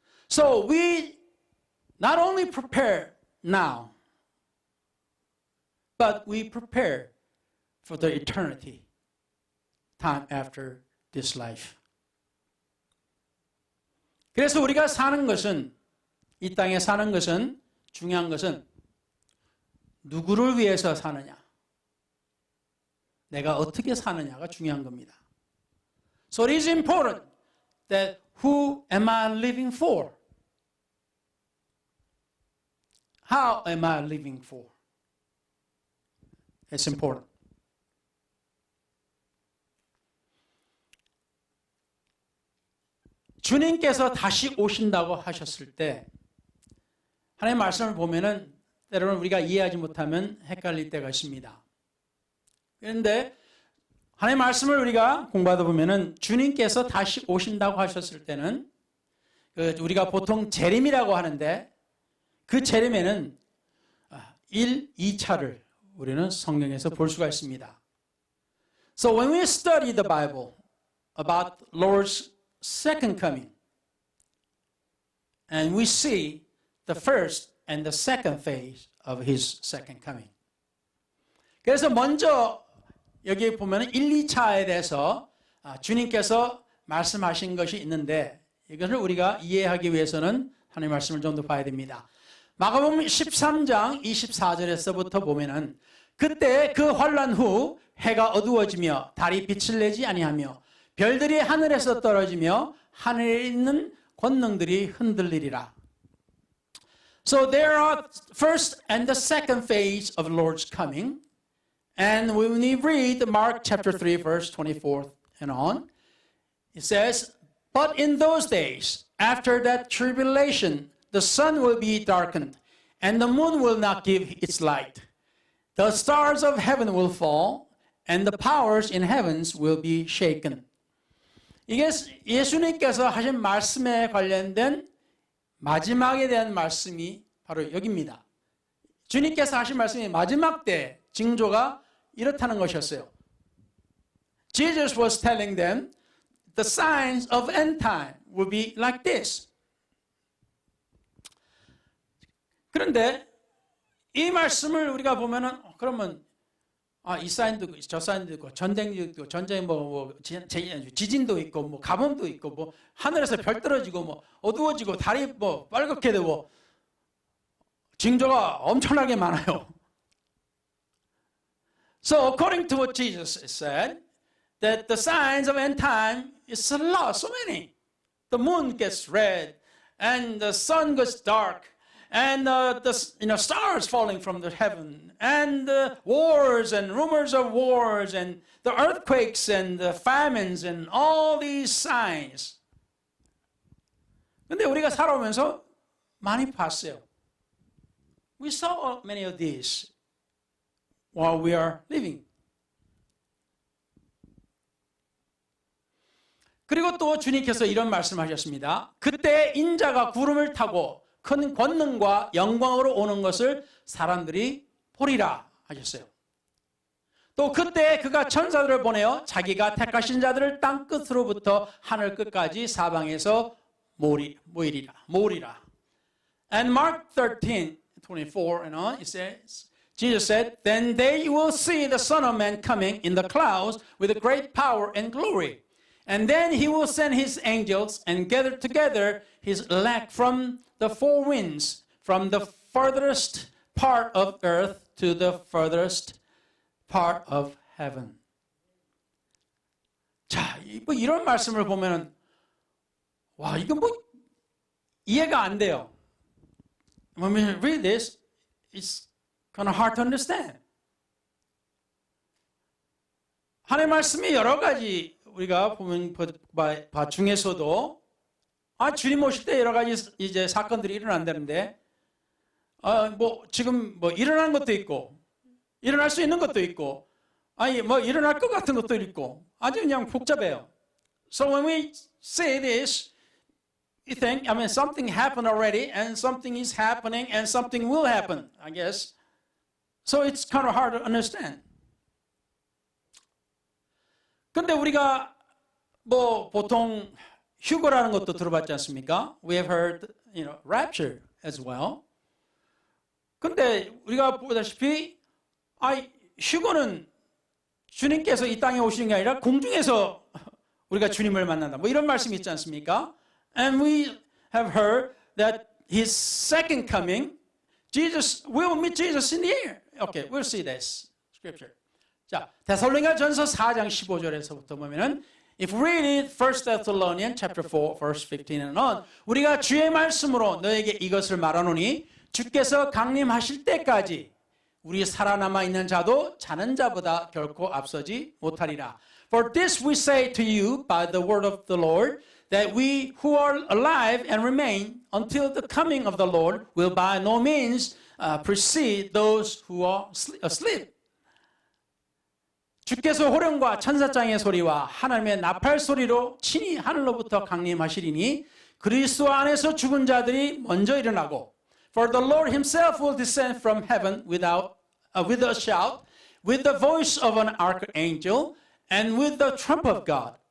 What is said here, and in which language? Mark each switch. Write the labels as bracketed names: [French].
[English] So we not only prepare now, but we prepare for the eternity, time after this life. [Korean] 그래서 우리가 사는 것은, 이 땅에 사는 것은, 중요한 것은 누구를 위해서 사느냐, 내가 어떻게 사느냐가 중요한 겁니다. [English] So it is important that who am I living for? How am I living for? It's important. [Korean] 주님께서 다시 오신다고 하셨을 때 하나님의 말씀을 보면은 때로는 우리가 이해하지 못하면 헷갈릴 때가 있습니다. 그런데 하나님의 말씀을 우리가 공부하다 보면은 주님께서 다시 오신다고 하셨을 때는 우리가 보통 재림이라고 하는데 그 재림에는 1, 2차를 우리는 성경에서 볼 수가 있습니다. [English] So when we study the Bible about Lord's second coming, and we see the first and the second phase of His second coming. [Korean] 그래서 먼저 여기 보면 1, 2차에 대해서 주님께서 말씀하신 것이 있는데 이것을 우리가 이해하기 위해서는 하나님의 말씀을 좀 더 봐야 됩니다. 마가복음 13장 24절에서부터 보면은 그때 그 환란 후 해가 어두워지며 달이 빛을 내지 아니하며 별들이 하늘에서 떨어지며 하늘에 있는 권능들이 흔들리리라. [English] So there are first and the second phase of the Lord's coming. And when we read Mark chapter 3 verse 24 and on, it says, "But in those days, after that tribulation, the sun will be darkened, and the moon will not give its light. The stars of heaven will fall, and the powers in heavens will be shaken." [Korean] 이게 예수님께서 하신 말씀에 관련된 마지막에 대한 말씀이 바로 여기입니다. 주님께서 하신 말씀이 마지막 때 징조가 이렇다는 것이었어요. [English] Jesus was telling them the signs of end time will be like this. [Korean] 그런데 이 말씀을 우리가 보면은 그러면 이 사인도 있고 저 사인도 있고 전쟁도 있고 전쟁 지진도 있고 뭐 가뭄도 있고 뭐 하늘에서 별 떨어지고 뭐 어두워지고 달이 뭐 빨갛게 되고 징조가 엄청나게 많아요. [English] So according to what Jesus said, that the signs of end time is a lot, so many. The moon gets red, and the sun gets dark, and the stars falling from the heaven, and the wars and rumors of wars, and the earthquakes and the famines, and all these signs. [Korean] 근데 우리가 살아오면서 많이 봤어요. [English] We saw many of these while we are living. [Korean] 그리고 또 주님께서 이런 말씀하셨습니다. 그때 인자가 구름을 타고 큰 권능과 영광으로 오는 것을 사람들이 보리라 하셨어요. 또 그때 그가 천사들을 보내어 자기가 택하신 자들을 땅 끝으로부터 하늘 끝까지 사방에서 모으리라. [English] And Mark 13:24 and on, it says, Jesus said, "Then they will see the Son of Man coming in the clouds with a great power and glory. And then he will send his angels and gather together his elect from the four winds, from the furthest part of earth to the furthest part of heaven." [Korean] 자, 뭐 이런 말씀을 보면은 와, 이건 뭐 이해가 안 돼요. [English] When we read this, it's kind of hard to understand. [Korean] 하나님의 말씀이 여러 가지 우리가 보면 바 중에서도 주님 오실 때 여러 가지 이제 사건들이 일어난다는데 뭐 지금 뭐 일어난 것도 있고 일어날 수 있는 것도 있고 뭐 일어날 것 같은 것도 있고 아주 그냥 복잡해요. [English] So when we say this, you think, something happened already, and something is happening, and something will happen, I guess. So it's kind of hard to understand. [Korean] 근데 우리가 뭐 보통 휴거라는 것도 들어봤지 않습니까? [English] We have heard, rapture as well. [Korean] 근데 우리가 보다시피 휴거는 주님께서 이 땅에 오시는 게 아니라 공중에서 우리가 주님을 만난다. 뭐 이런 말씀이 있지 않습니까? [English] And we have heard that his second coming, we will meet Jesus in the air. Okay, we'll see this scripture. [Korean] 자, 데살로니가전서 4장 15절에서부터 보면은 [English] if we read 1 Thessalonians chapter 4 verse 15 and on, [Korean] 우리가 주의 말씀으로 너에게 이것을 말하노니 주께서 강림하실 때까지 우리 살아남아 있는 자도 자는 자보다 결코 앞서지 못하리라. [English] For this we say to you by the word of the Lord, that we who are alive and remain until the coming of the Lord will by no means precede those who are asleep. [Korean] 주께서 호령과 천사장의 소리와 하나님의 나팔 소리로 친히 하늘로부터 강림하시리니 그리스도 안에서 죽은 자들이 먼저 일어나고 [English] For the Lord himself will descend from heaven with a shout, with the voice of an archangel, and with the trump of God.